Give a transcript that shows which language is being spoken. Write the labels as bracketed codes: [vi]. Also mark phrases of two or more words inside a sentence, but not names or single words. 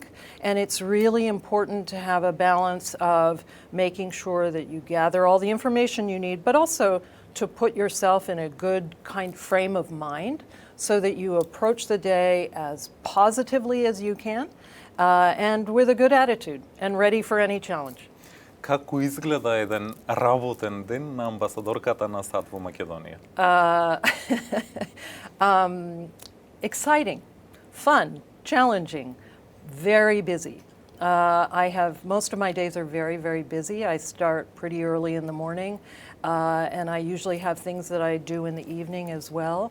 [en] And it's really important to have a balance of making sure that you gather all the information you need, but also to put yourself in a good kind frame of mind so that you approach the day as positively as you can and with a good attitude and ready for any challenge. [mk] Како изгледа еден работен ден на амбасадорката на САД во Македонија? [en] Exciting, fun, challenging, very busy. Most of my days are very, very busy. I start pretty early in the morning, and I usually have things that I do in the evening as well.